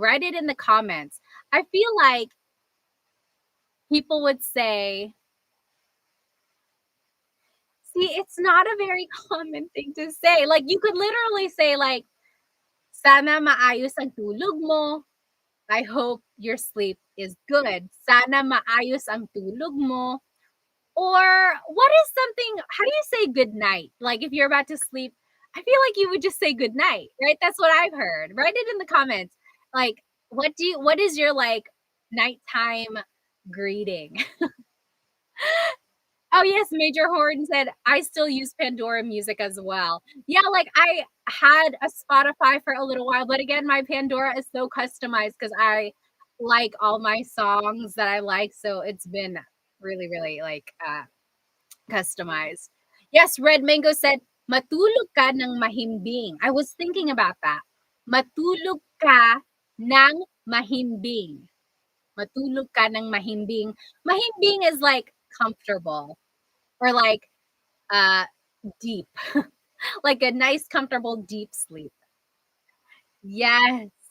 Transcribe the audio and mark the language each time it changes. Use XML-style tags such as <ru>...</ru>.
<en>Write it in the comments. I feel like people would say, see, it's not a very common thing to say. Like you could literally say like,</en> <tl>sana maayos ang tulog mo.</tl> <en>I hope your sleep is good.</en> <tl>Sana maayos ang tulog mo.</tl> <en>Or what is something how do you say good night? Like if you're about to sleep, I feel like you would just say good night, right? That's what I've heard. Write it in the comments. Like what is your like nighttime greeting? Oh, yes, Major Horn said, "I still use Pandora Music as well." Yeah, like, I had a Spotify for a little while, but again, my Pandora is so customized because I like all my songs that I like, so it's been really, really, like, customized. Yes, Red Mango said,</en> <tl>"Matulog ka ng mahimbing."</tl> <en>I was thinking about that.</en> <tl>Matulog ka ng mahimbing. Matulog ka ng mahimbing.</tl> <en>Mahimbing is, like, comfortable or, like, uh, deep, like a nice, comfortable, deep sleep. Yes.</en>